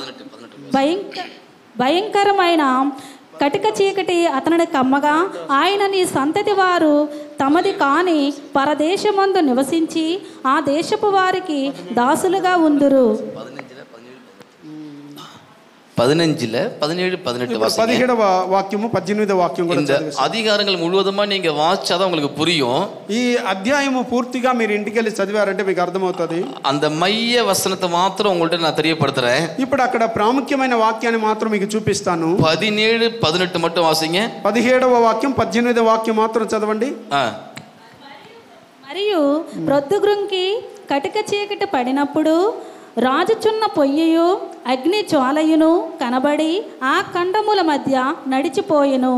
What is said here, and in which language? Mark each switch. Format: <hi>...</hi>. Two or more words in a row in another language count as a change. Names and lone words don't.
<te>భయంకరమైన కటిక చీకటి అతనిని కమ్మగా ఆయన నీ సంతతి వారు తమది కాని పరదేశమందు నివసించి ఆ దేశపు వారికి దాసులుగా ఉందురు. 17 17వ వాక్యము 18వ వాక్యం కూడా చదివేస్తాను.</te> <ta>அதிகாரங்கள் முழுவதுமா நீங்க வாசிச்சாதான் உங்களுக்கு புரியும்.</ta> <te>ఈ అధ్యాయము పూర్తిగా మీరు ఇంటికి వెళ్ళి చదివారంటే మీకు అర్థమవుతుంది.</te> <ta>அந்த மைய வசனத்தை மாத்திரம் உங்கள்ட்ட நான் தெரியப்படுத்துறேன்.</ta> <te>ఇప్పుడు అక్కడ ప్రాముఖ్యమైన వాక్యాన్ని మాత్రం మీకు చూపిస్తాను.</te> <ta>17 18 மட்டும் వాసింగ.</ta> <te>17వ వాక్యం 18వ వాక్యం మాత్రం చదవండి. మరియు ప్రొద్దుగుంకి కటిక చీకటి పడినప్పుడు రాజుచున్న పొయ్యయు అగ్ని జ్వాలయును కనబడి ఆ ఖండముల మధ్య నడిచిపోయెను.</te>